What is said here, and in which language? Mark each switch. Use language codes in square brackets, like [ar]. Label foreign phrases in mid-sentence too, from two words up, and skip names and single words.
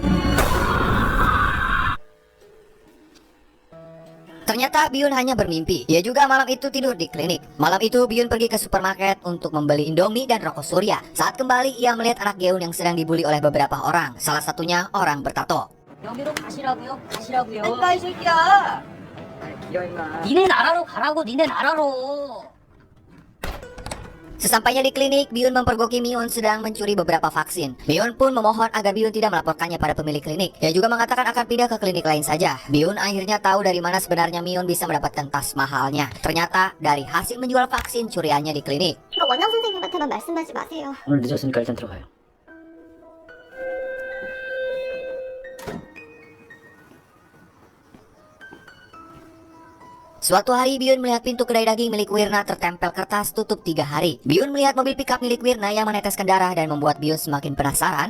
[id] Ternyata Byun hanya bermimpi. Ia juga malam itu tidur di klinik. Malam itu Byun pergi ke supermarket untuk membeli Indomie dan rokok Surya. Saat kembali ia melihat anak Geun yang sedang dibully oleh beberapa orang. Salah satunya orang bertato. [ko] 여기로 가시라고요? 가시라고요. 이 새끼야. 기어 임마. 니네 나라로 가라고 니네 나라로. [id] Sesampainya di klinik, Byun mempergoki Myun sedang mencuri beberapa vaksin. Myun pun memohon agar Byun tidak melaporkannya pada pemilik klinik. Ia juga mengatakan akan pindah ke klinik lain saja. Byun akhirnya tahu dari mana sebenarnya Myun bisa mendapatkan tas mahalnya. Ternyata dari hasil menjual vaksin curiannya di klinik. [ko] 이거 원장 선생님한테만 말씀하지 마세요. 오늘 늦었으니까 일단 들어가요. [id] Suatu hari Byun melihat pintu kedai daging milik Wirna tertempel kertas tutup 3 hari. Byun melihat mobil pickup milik Wirna yang meneteskan darah dan membuat Byun semakin penasaran.